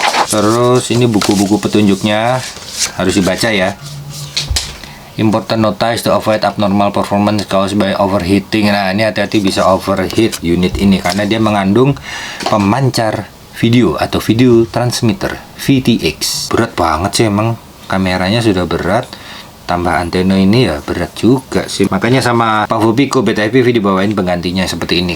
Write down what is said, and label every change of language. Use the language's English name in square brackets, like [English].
[Indonesian] Terus ini buku-buku petunjuknya, harus dibaca ya. [English] Important notice to avoid abnormal performance caused by overheating. [Indonesian] Nah, ini hati-hati bisa overheat unit ini karena dia mengandung pemancar video atau video transmitter VTX. Berat banget sih emang, kameranya sudah berat, tambah antena ini ya berat juga sih. Makanya sama Pavo Pico BTFPV dibawain penggantinya seperti ini.